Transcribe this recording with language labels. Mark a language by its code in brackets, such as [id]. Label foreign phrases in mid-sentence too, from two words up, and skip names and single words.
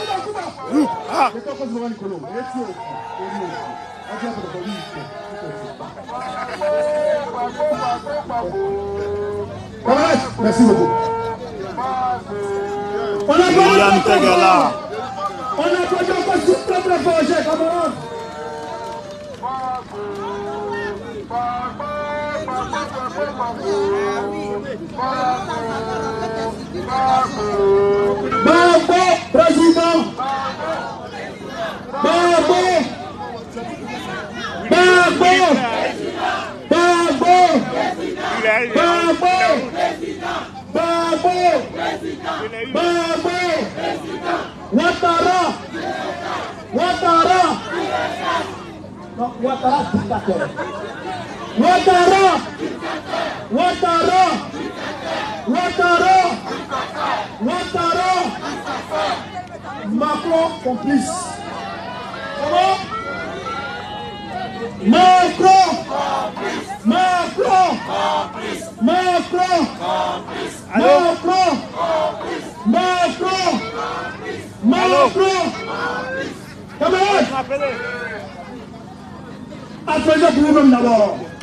[fr] Merci beaucoup. On a pas encore tout le projet, camarades. Babo, président. Babo. Babo. Babo. Babo. Babo. Babo. Ouattara. Ouattara. Non, Ouattara, dictateur. Ouattara. Ouattara. Ouattara. Ouattara. Macron complice. Comment? Macron. Macron. Macron. Macron. Macron. Macron. Camarades, applaudissez pour vous-même d'abord.